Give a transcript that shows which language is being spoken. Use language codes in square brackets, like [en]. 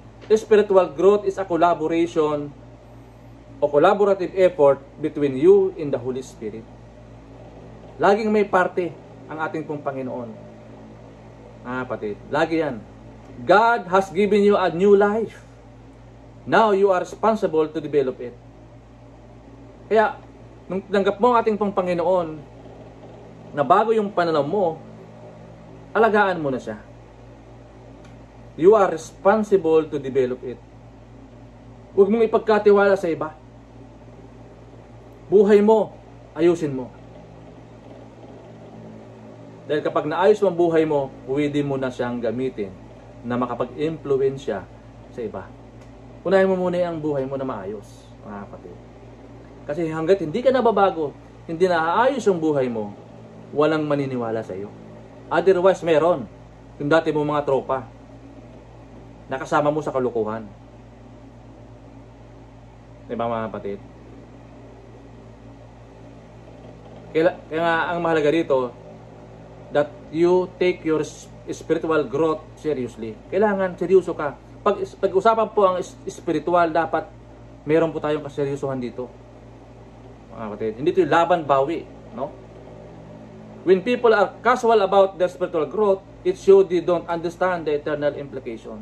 [en] Spiritual growth is a collaboration o collaborative effort between you and the Holy Spirit. [tl] Laging may parte ang ating pong Panginoon. Kapatid, lagi yan. [en] God has given you a new life. Now you are responsible to develop it. [tl] Kaya, nung tinanggap mo ang ating pong Panginoon, na bago yung pananaw mo, alagaan mo na siya. [en] You are responsible to develop it. [tl] Huwag mong ipagkatiwala sa iba. Buhay mo, ayusin mo. Dahil kapag naayos mo ang buhay mo, pwede mo na siyang gamitin na makapag-impluensya sa iba. Unahin mo muna ang buhay mo na maayos, mga kapatid. Kasi hanggat hindi ka nababago, hindi naaayos ang buhay mo, walang maniniwala sa iyo. Otherwise, meron. Yung dati mo mga tropa, nakasama mo sa kalukuhan. Diba mga kapatid? Kaya nga ang mahalaga dito, [en] that you take your spiritual growth seriously. [tl] Kailangan seryoso ka. Pag-usapan po ang spiritual, dapat meron po tayong kaseryosohan dito. Mga kapatid, hindi ito yung laban bawi, no? [en] When people are casual about their spiritual growth, it shows they don't understand the eternal implication.